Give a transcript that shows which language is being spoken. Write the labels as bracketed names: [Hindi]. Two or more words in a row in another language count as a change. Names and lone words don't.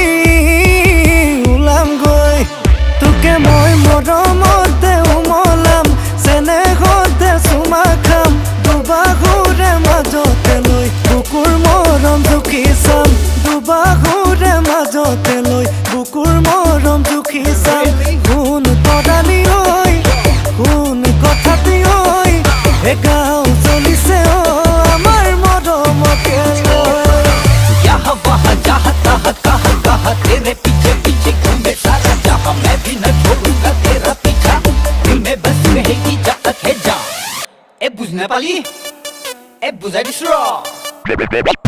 [Assamese] ওলাম গৈ তোকে মই মৰমতে উমলাম চেনেহতে চুমা খাম দুবাহুৰে মাজতে লৈ বুকুৰ মৰম জুখি চাম দুবাহুৰে মাজতে লৈ বুকুৰ মৰম জুখি চাম কোন তৰালি ঐ কোন কথাটি ঐ এ গাঁও চলিছে আমাৰ মৰমকে [Hindi] यहाँ वहाँ जहाँ तहाँ कहाँ कहाँ तेरे पीछे पीछे घूमे सारा जहाँ मैं भी न छोड़ूंगा तेरा पीछा दिल में बस रहेगी जब तक है जा ए बुझने वाली ए बुझाई